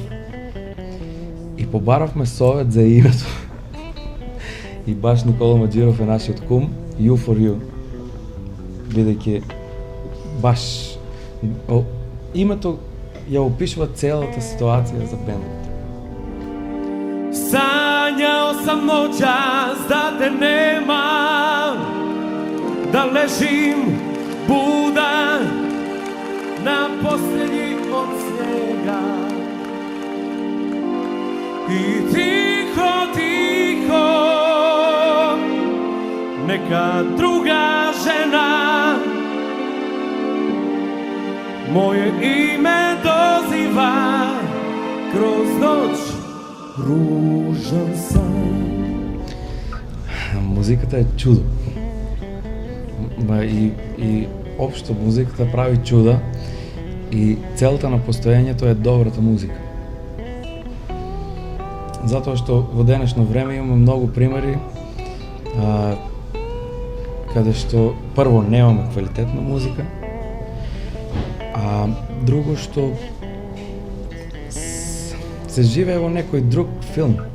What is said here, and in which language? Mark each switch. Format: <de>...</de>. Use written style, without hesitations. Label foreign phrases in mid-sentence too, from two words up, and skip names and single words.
<mk>И побаравме совет за името. И баш Никола Маджиров е нашиот кум, U4U. Бидејќи баш името ја опишува целата ситуација за бендот.</mk> <hr>Sanjao sam noćas da te nema, da ležim budan na posljednji od snijega i tiho, tiho neka druga žena moje ime doziva kroz noć. Ružan san.</hr> <mk>Музиката е чудо. И општо музиката прави чуда и целта на постоењето е добрата музика. Затоа што во денешно време имаме многу примери каде што прво немаме квалитетна музика, а друго што се живее во некој друг филм.</mk>